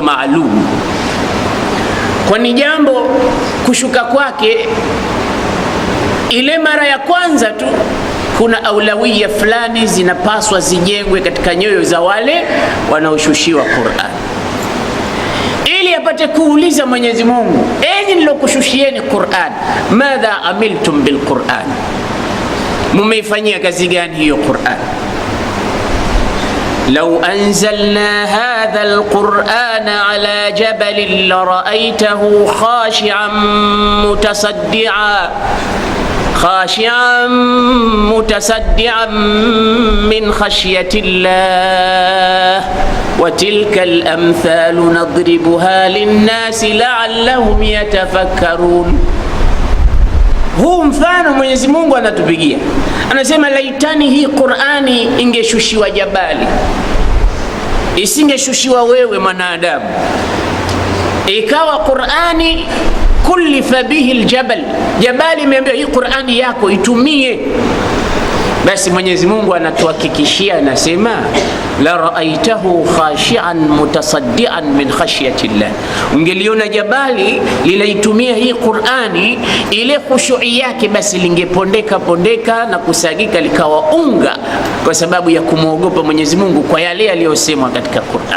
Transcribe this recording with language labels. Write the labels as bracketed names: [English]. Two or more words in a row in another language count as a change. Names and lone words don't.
[Swahili] maalum, kwani jambo kushuka kwake ile mara ya kwanza tu kuna aulawia fulani zinapaswa zijengwe katika nyoyo za wale wanaoshushiwa Qur'an, ili apate kuuliza Mwenyezi Mungu, enyi nilokushushieni Qur'an, [Arabic] ماذا عملتم بالقرآن, [Swahili] mumeifanyia kazi gani hiyo Qur'an? [Arabic] لو أنزلنا هذا القرآن على جبل لرأيته خاشعا متصدعا من خشية الله وتلك الأمثال نضربها للناس لعلهم يتفكرون. [Swahili] Huu mfano Mwenyezi Mungu anatupigia, anasema laitani hii Qur'ani ingeshushiwa jabali, isingeshushiwa wewe mwanadamu, ikawa Qur'ani [Arabic] كلف به الجبل, [Swahili] jabali imeambiwa hii Qur'ani yako itumie, basi Mwenyezi Mungu anatuhakikishia, anasema [Arabic] لرأيته خاشعا متصدعا من خشية الله, [Swahili] ungeliona jabali linaitumia hii Qur'ani, ile khushu'i yake basi lingepondeka pondeka na kusagika likawa unga, kwa sababu ya kumwogopa Mwenyezi Mungu kwa yale aliyosemwa katika Qur'an.